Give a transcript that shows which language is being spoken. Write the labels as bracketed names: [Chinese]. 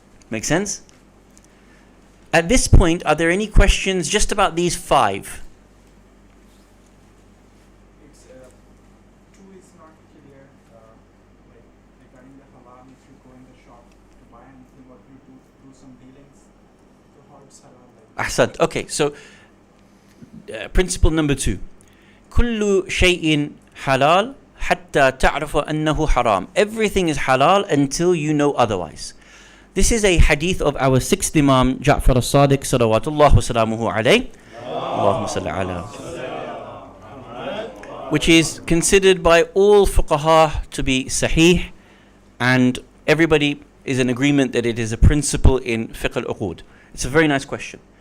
[English] Make sense? At this point, are there any questions just about these 5? Two is not clear, like regarding the halal, if you go in the shop to buy anything, what you do some dealings, so how it's halal. Like Ahsant. Okay, so principle number 2. [Arabic] كل شيء حلال حتى تعرف أنه حرام. [English] Everything is halal until you know otherwise. This is a hadith of our 6th Imam, Jaffer Ladak, [Arabic] salawatullah wa salamuhu alayhi. Allahumma salli ala. [English] Which is considered by all fuqaha to be sahih, and everybody is in agreement that it is a principle in fiqh al-uqud. It's a very nice question.